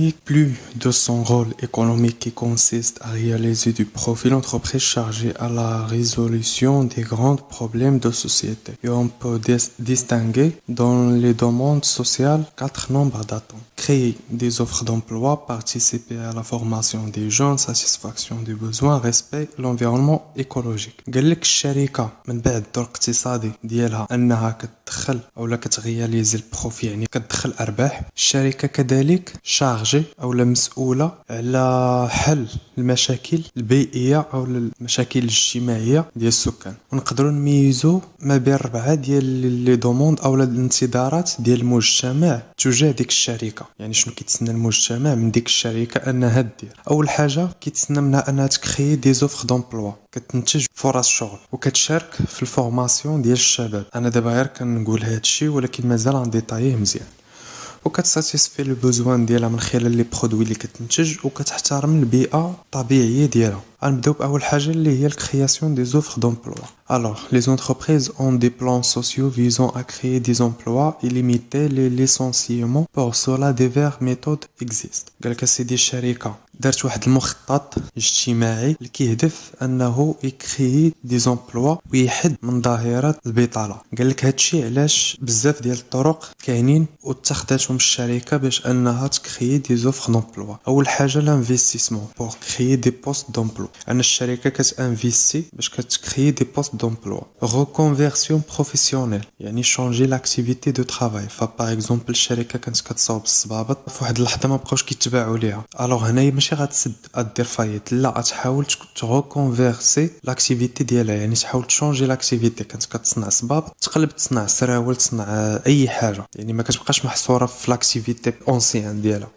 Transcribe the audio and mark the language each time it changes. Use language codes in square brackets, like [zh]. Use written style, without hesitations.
[fr] Plus de son rôle économique qui consiste à réaliser du profit, l'entreprise chargée à la résolution des grands problèmes de société. Et on peut distinguer dans les domaines sociaux 4 nombres d'attentes. Créer des offres d'emploi, participer à la formation des jeunes, satisfaction des besoins, respect l'environnement écologique. [ar] قال لك الشركة من بعد الدور الاقتصادي ديالها أنها كتدخل أو كترياليزي البروفي يعني كتدخل أرباح. الشركة كذلك شارجي أو مسؤولة على حل المشاكل البيئية أو المشاكل الاجتماعية ديال السكان. ونقدروا نميزوا ما بين 4 ديال لي دوموند أو الانتظارات ديال المجتمع تجاه ديك الشركة. يعني شنو كيتسنى المجتمع من ديك الشركة أنها دير؟ أول حاجة كيتسنى منها أنها تكري دي زوفر دومبلوا، كتنتج فرص شغل وكتشارك في الفورماسيون ديال الشباب. أنا دابا غير كنقول هادشي ولكن مازال غنديطاييه مزيان. وكتساتيسفي لو بوزوان ديالها من خلال لي برودوي اللي كتنتج وكتحترم البيئة الطبيعية ديالها. غنبداو بأول حاجة اللي هي الكرياسيون دي زوفر دومبلوا. [fr] Alors, les entreprises ont des plans sociaux visant à créer des emplois et limiter les licenciements. Pour cela, diverses méthodes existent. [ar] قالك سيدي الشركة دارت واحد المخطط اجتماعي اللي كيهدف انه يكري دي زومبلوا ويحد من ظاهرة البطالة. قالك هادشي علاش بزاف ديال الطرق كاينين واتخذتهم الشركة باش انها تكري دي زوفر دومبلوا. اول حاجة لانفستيسمون بور كري دي بوست دومبلوا. ان الشركة كتانفيستي باش كتكري دي بوست d'emploi. [fr] Reconversion professionnelle يعني changer l'activité de travail. par exemple [ar] الشركة كانت كتصاوب الصبابط في واحد اللحظة ما بقاوش كيتباعوا ليها. الوغ هنايا ماشي غتسد غدير فايت، لا غتحاول تغوكونفيرسي لاكتيفيتي ديالها، يعني تحاول تشونجي لاكتيفيتي. كانت كتصنع صبابط تقلب تصنع سراول تصنع اي حاجة، يعني ما كتبقاش محصورة في لاكتيفيتي اونسيان ديالها.